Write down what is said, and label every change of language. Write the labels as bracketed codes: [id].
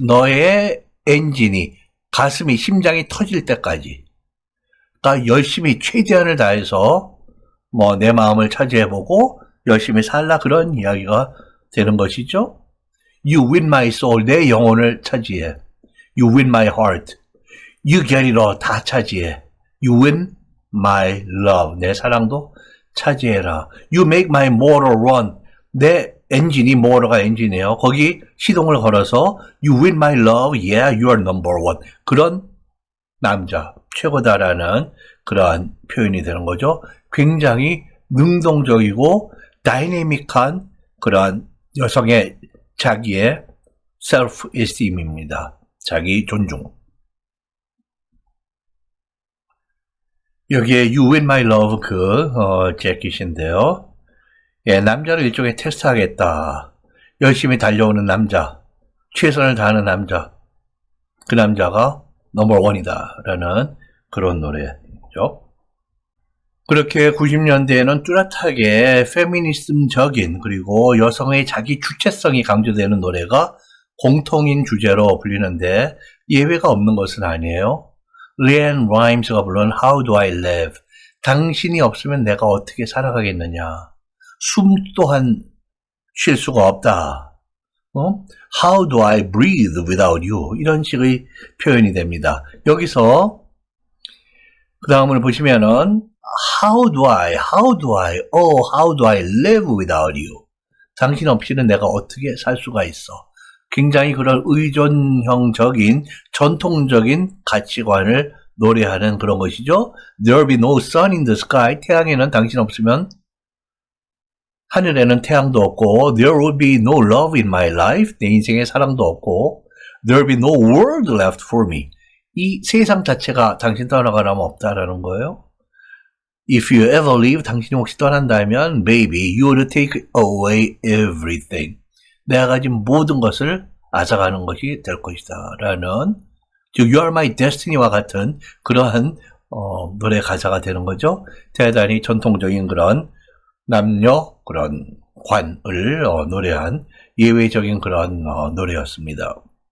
[ko] 너의 엔진이 가슴이 심장이 터질 때까지 그러니까 열심히 최대한을 다해서 내 마음을 차지해보고 열심히 살라 그런 이야기가 되는 것이죠. [en] You win my soul. [ko] 내 영혼을 차지해. [en] You win my heart. You get it all. [ko] 다 차지해. [en] You win my love. [ko] 내 사랑도 차지해라. [en] You make my motor run. [ko] 내 엔진이 모터가 엔진이에요. 거기 시동을 걸어서 [en] You win my love. Yeah, you are number one. [ko] 그런 남자 최고다라는 그러한 표현이 되는 거죠. 굉장히 능동적이고 다이내믹한 그러한 여성의 자기의 self esteem입니다. 자기 존중. 여기에 [en] You win my love [ko] 재킷인데요. 예, 남자를 일종의 테스트하겠다. 열심히 달려오는 남자, 최선을 다하는 남자, 그 남자가 넘버 원이다 라는 그런 노래죠. 그렇게 90년대에는 뚜렷하게 페미니즘적인 그리고 여성의 자기 주체성이 강조되는 노래가 공통인 주제로 불리는데 예외가 없는 것은 아니에요. 리앤 라임스가 부른 [en] How do I live? [ko] 당신이 없으면 내가 어떻게 살아가겠느냐. 숨 또한 쉴 수가 없다. [en] How do I breathe without you? [ko] 이런 식의 표현이 됩니다. 여기서 그 다음을 보시면은 [en] how do I live without you? [ko] 당신 없이는 내가 어떻게 살 수가 있어? 굉장히 그런 의존형적인 전통적인 가치관을 노래하는 그런 것이죠. [en] There'll be no sun in the sky. [ko] 태양에는 당신 없으면 하늘에는 태양도 없고 [en] There will be no love in my life. [ko] 내 인생에 사랑도 없고 [en] There will be no world left for me. [ko] 이 세상 자체가 당신 떠나가라면 없다라는 거예요. [en] If you ever leave, [ko] 당신이 혹시 떠난다면 [en] Baby, you will take away everything. [ko] 내가 가진 모든 것을 앗아가는 것이 될 것이다 라는 즉 [en] You are my destiny [ko] 와 같은 그러한 노래 가사가 되는 거죠. 대단히 전통적인 그런 남녀 그런 관을 노래한 예외적인 그런 노래였습니다.